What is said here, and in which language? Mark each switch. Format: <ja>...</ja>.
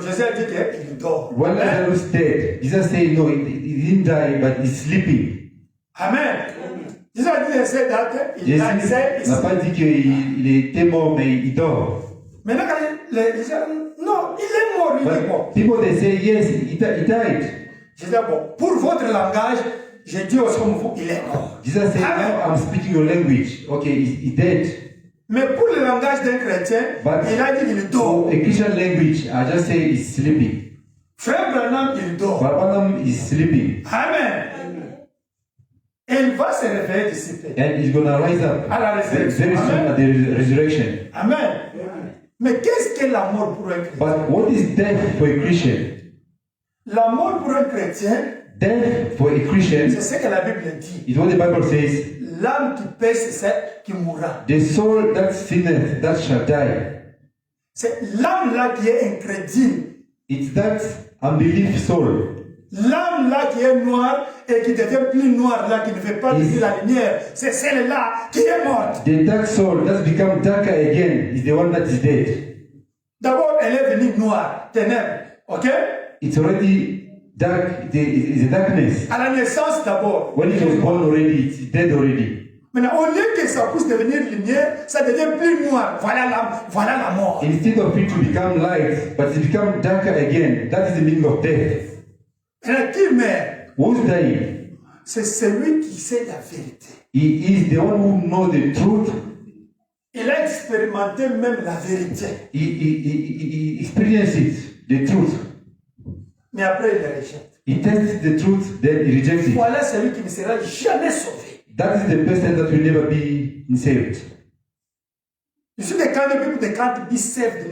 <fr>Jésus a dit qu'il dort.</fr> <en>When Lazarus dead, Jesus said no, he didn't die, but he's sleeping.</en> <fr>Amen. Jésus a dit il n'a pas dit qu'il était mort, mais il dort. Maintenant, quand les gens non, il est mort, il est mort.</fr> <en>People they say yes, he died.</en> <fr>Jésus a dit bon, pour votre langage, j'ai dit aussi comme vous, il est mort.</fr> <en>Jesus said, now I'm speaking your language. Okay, he's dead.</en> <fr>Mais pour le langage d'un chrétien, il a dit qu'il dort.</fr> <en>A Christian language, I just say he's sleeping.</en> <fr>Frère Branham, il dort.</fr> <en>Branham is sleeping. Amen.</en> <fr>Et il va se réveiller d'ici peu.</fr> <en>And he's going to rise up</en> <fr>à la résurrection.</fr> <en>Very soon at the resurrection. Amen.</en> <fr>Mais qu'est-ce que la mort pour un chrétien?</fr> <en>But what is death for a Christian?</en> <fr>La mort pour un chrétien,</fr> <en>death for a Christian,</en> <fr>c'est ce que la Bible dit.</fr> <en>Is what the Bible says.</en> <fr>L'âme qui pêche, c'est celle qui mourra.</fr> <en>The soul that sinneth, that shall die.</en> <fr>C'est l'âme là qui est incrédule.</fr> <en>It's that unbelief soul.</en> <fr>L'âme là qui est noire et qui devient plus noire là, qui ne fait pas de la lumière, c'est celle-là qui est morte.</fr> <en>The dark soul that's become darker again is the one that is dead.</en> <fr>D'abord, elle est venue noire, ténèbres, ok?</fr> <en>It's already dark. It's a darkness.</en> <fr>À la naissance d'abord.</fr> <en>When it was born already, it's dead already.</en> <fr>Maintenant, au lieu que ça puisse devenir lumière, ça devient plus noir. Voilà la mort.</fr> <en>Instead of it to become light, but it become darker again. That is the meaning of death.</en> <fr>Maintenant, qui meurt?</fr> <en>Who's dying?</en> <fr>C'est celui qui sait la vérité.</fr> <en>He is the one who knows the truth.</en> <fr>Il a expérimenté même la vérité.</fr> <en>He experienced it, the truth.</en> <fr>Mais après, il le rejette.</fr> <en>He tests the truth, then he rejects it.</en> <fr>Voilà celui qui ne sera jamais sauvé.</fr> <en>That is the person that will never be saved. You see the kind of people that can't be saved.</en>